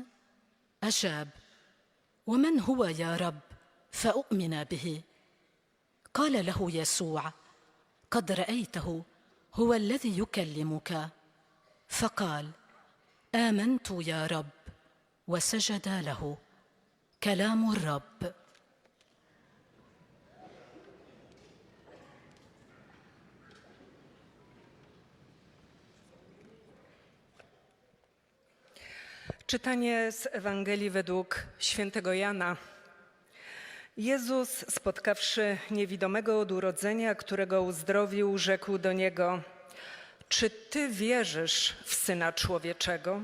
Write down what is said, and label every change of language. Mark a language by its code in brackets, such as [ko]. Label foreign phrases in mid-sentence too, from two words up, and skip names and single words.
[ar] أجاب: ومن هو يا رب فأؤمن به؟ قال له يسوع: قد رأيته، هو الذي يكلمك. فقال: آمنت يا رب، وسجد له. كلام الرب. [pl] Czytanie z Ewangelii według świętego Jana. Jezus, spotkawszy niewidomego od urodzenia, którego uzdrowił, rzekł do niego: czy Ty wierzysz w Syna Człowieczego?